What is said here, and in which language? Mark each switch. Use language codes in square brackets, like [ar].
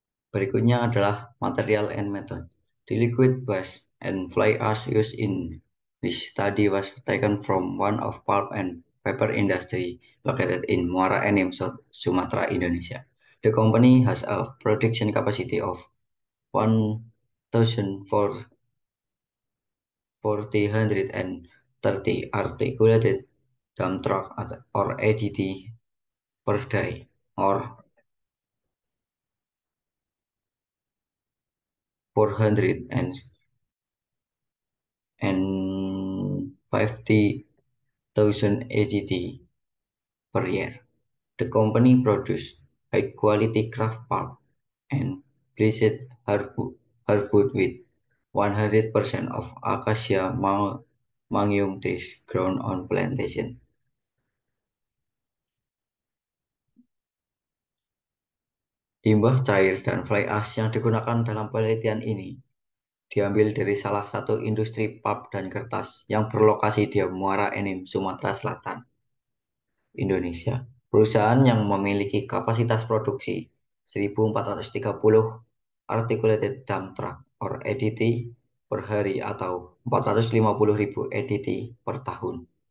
[id] Berikutnya adalah material and method. [en] The liquid waste and fly ash used in this study was taken from one of pulp and paper industry located in Muara Enim, Sumatera, Indonesia. The company has a production capacity of 1,430 articulated dump truck or ADT per day, or 450,000 ADT per year. The company produces high-quality craft pulp and bleached hardwood with 100% of acacia mangium trees grown on plantation. [id] Limbah cair dan fly ash yang digunakan dalam penelitian ini diambil dari salah satu industri pulp dan kertas yang berlokasi di Muara Enim, Sumatera Selatan, Indonesia. Perusahaan yang memiliki kapasitas produksi 1.430 articulated dump truck or ADT per hari atau 450.000 ADT per tahun.